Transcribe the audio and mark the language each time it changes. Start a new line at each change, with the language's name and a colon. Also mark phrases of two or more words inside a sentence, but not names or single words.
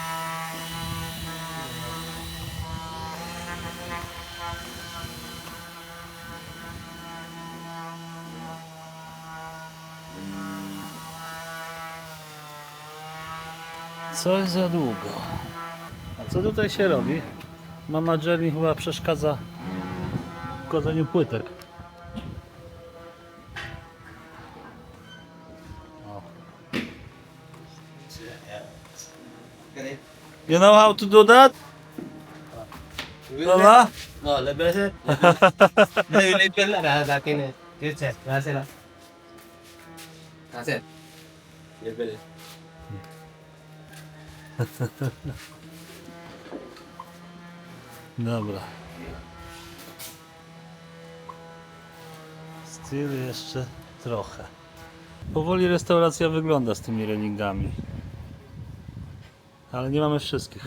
Polish: Coś za długo. A co tutaj się robi? Mama Jerry chyba przeszkadza w kładzeniu płytek. O.
English: You know how to do that?
Polish: Lola?
Filipino: Oh,
English: level sir.
Filipino: Level na dati na.
English: Yes sir.
Filipino: Nasa lang. Nasa. Level.
Polish: Dobra. Styl jeszcze trochę. Powoli restauracja wygląda z tymi reningami. ale nie mamy wszystkich.